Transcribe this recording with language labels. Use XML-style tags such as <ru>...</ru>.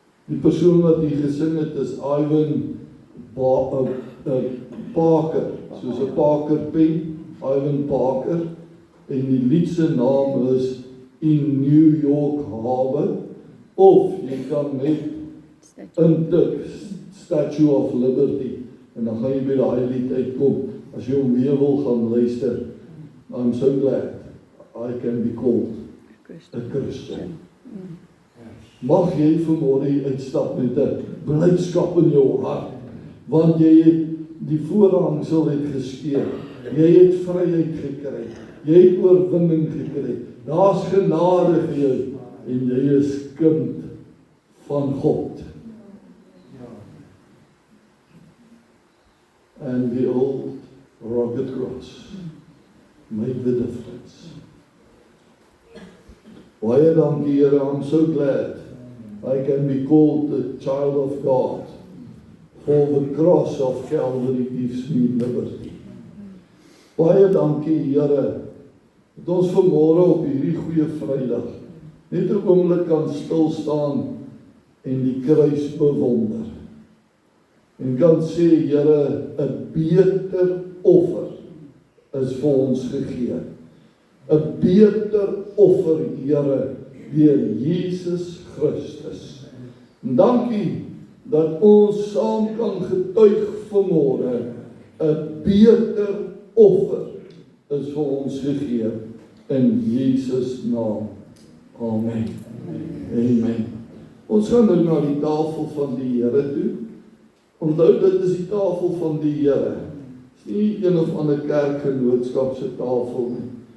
<af>Die persoon wat hier gesing het is Ivan Parker, soos 'n Parker pen, Ivan Parker, en die lied se naam is In New York Harbor, of jy kan net intik Statue of Liberty, en dan gaan jy by daai lied uitkom, as jy hom weer wil gaan luister.</af> <en>I'm so glad I can be called a Christian.</en> <af>Mag jy vanmôre uitstap met 'n blydskap in jou hart, want jy het die voorhangsel het geskeur. Jy het vryheid gekry. Jy het oorwinning gekry. Daar's genade vir jou en jy is kind van God.</af> <en>And the old rugged cross made the difference.</en> <af>Baie dankie Here,</af> <en>I'm so glad I can be called the child of God, for the cross of Calvary gives me liberty.</en> <af>Baie dankie Here, dat ons vanmôre op hierdie goeie Vrydag net 'n oomblik kan stil staan en die kruis bewonder. En kan sê Here, 'n beter offer is vir ons gegee. 'n beter offer, Here, deur Jesus Christus. En dankie dat ons saam kan getuig vanmôre, 'n beter offer is vir ons gegee in Jesus naam. Amen. Amen. Ons gaan nou na die tafel van die Here toe. Onthou, dit is die tafel van die Here. Dis nie een of ander kerkgenootskap se tafel nie.</af>